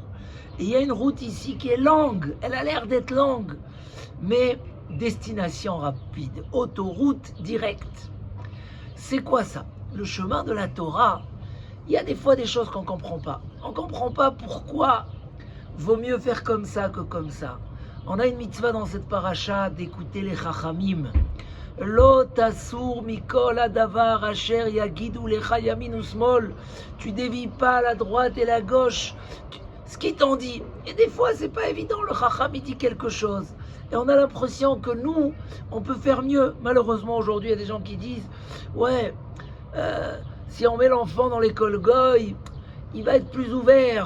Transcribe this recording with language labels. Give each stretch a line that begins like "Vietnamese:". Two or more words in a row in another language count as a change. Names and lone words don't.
French: Et il y a une route ici qui est longue, elle a l'air d'être longue, mais destination rapide, autoroute directe. C'est quoi ça? Le chemin de la Torah, il y a des fois des choses qu'on ne comprend pas. On ne comprend pas pourquoi vaut mieux faire comme ça que comme ça. On a une mitzvah dans cette paracha d'écouter les chachamim.
Hebrew: לא תסור מכל הדבר אשר יגידו לך ימין ושמאל.
French: Tu dévies pas à la droite et la gauche. Ce qu'ils t'ont dit. Et des fois, c'est pas évident. Le chacham, il dit quelque chose. Et on a l'impression que nous, on peut faire mieux. Malheureusement, aujourd'hui, il y a des gens qui disent ouais, si on met l'enfant dans l'école goy, il va être plus ouvert.